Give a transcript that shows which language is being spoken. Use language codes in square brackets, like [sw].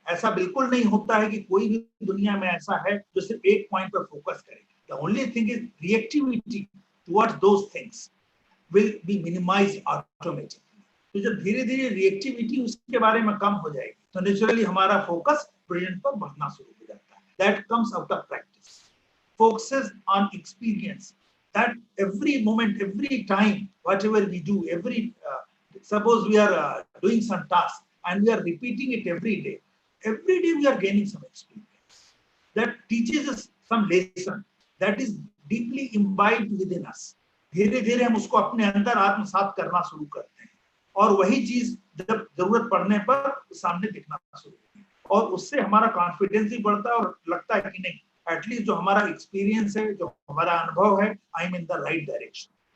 [hi] ऐसा बिल्कुल नहीं होता है कि कोई भी दुनिया में ऐसा है जो सिर्फ एक पॉइंट पर फोकस करे। [en] The only thing is reactivity towards those things will be minimised automatically. [hi] तो जब धीरे धीरे रिएक्टिविटी उसके बारे में कम हो जाएगी तो नेचुरली हमारा फोकस प्रेजेंट पर बढ़ना शुरू हो जाता है। [en] That comes out of practice. Focuses on experience, that every moment, every time, whatever we do, suppose we are doing some task and we are repeating it every day we are gaining some experience that teaches us some lesson that is deeply imbibed within us. [hi] धीरे धीरे हम उसको अपने अंदर आत्मसात करना शुरू करते हैं और वही चीज जब जरूरत पड़ने पर सामने दिखना शुरू होती है और उससे हमारा कॉन्फिडेंस भी बढ़ता है और लगता है कि नहीं, एटलीस्ट जो हमारा एक्सपीरियंस है, जो हमारा अनुभव है, [en] I am in the right direction.